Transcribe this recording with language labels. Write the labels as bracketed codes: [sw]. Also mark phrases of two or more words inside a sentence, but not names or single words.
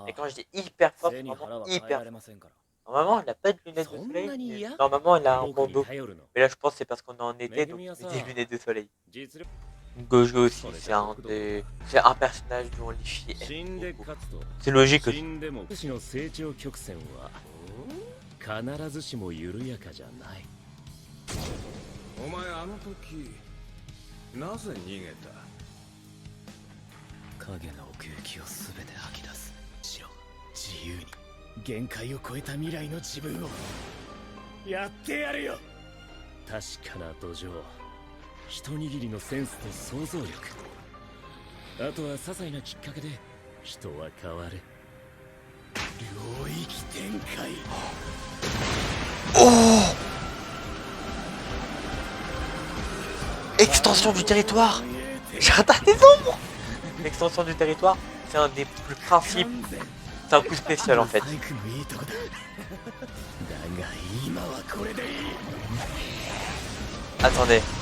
[fr] Et quand je dis hyper fort, c'est vraiment hyper fort. Normalement, il a pas de lunettes de soleil. Mais normalement, il a un bandeau. Mais là, je pense que c'est parce qu'on est en été, donc il met des lunettes de soleil. Gojo aussi, c'est un personnage dont les filles aiment beaucoup. C'est logique aussi. [ja] 必ずしも緩やかじゃない。お前あの時なぜ逃げた？影の奥行きをすべて吐き出す。しろ、自由に限界を超えた未来の自分をやってやるよ。確かな土壌、一握りのセンスと想像力。あとは些細なきっかけで人は変わる。領域展開。 Oh! [fr] Extension du territoire. Jardin des ombres. L'extension du territoire, c'est un des plus principes. C'est un coup spécial en fait. Attendez.